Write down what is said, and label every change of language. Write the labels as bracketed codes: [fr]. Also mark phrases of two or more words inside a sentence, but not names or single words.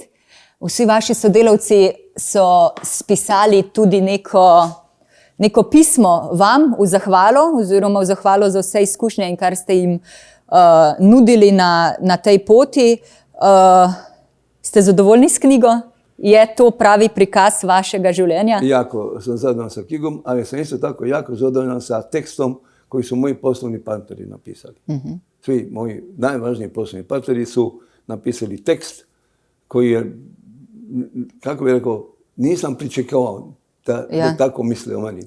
[sl] Vsi vaši sodelavci so spisali tudi neko pismo vam v zahvalo, oziroma v zahvalo za vse izkušnje in kar ste jim nudili na tej poti. Ste zadovoljni s knjigo? Je to pravi prikaz vašega življenja? [hr] Jako sam zadovoljan sa knjigom, ali sam isto tako jako zadovoljan sa tekstom koji su moji poslovni partneri napisali. Svi moji najvažniji poslovni partneri su napisali tekst koji je kako bi rekao, nisam pričekao da tako misle o meni.